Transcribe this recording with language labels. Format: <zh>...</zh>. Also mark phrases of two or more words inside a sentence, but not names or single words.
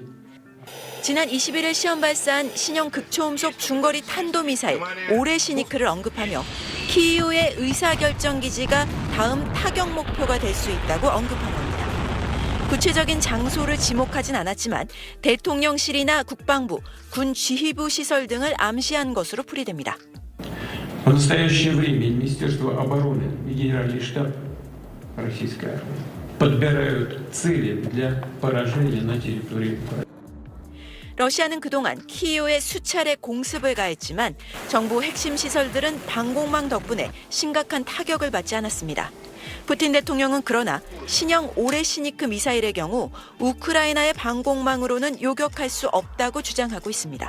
<ko>지난 21일 시험 발사한 신형 극초음속 중거리 탄도미사일 오레시니크를 언급하며 키이우의 의사결정 기지가 다음 타격 목표가 될 수 있다고 언급한 겁니다. 구체적인 장소를 지목하진 않았지만 대통령실이나 국방부, 군 지휘부 시설 등을 암시한 것으로 풀이됩니다.</ko> <ru>В настоящее время Министерство обороны и Генеральный штаб Российской армии подбирают цели для поражения на территории Украины.</ru> <ko>러시아는 그동안 키이우에 수차례 공습을 가했지만 정부 핵심 시설들은 방공망 덕분에 심각한 타격을 받지 않았습니다. 푸틴 대통령은 그러나 신형 오레시니크 미사일의 경우 우크라이나의 방공망으로는 요격할 수 없다고 주장하고 있습니다.</ko>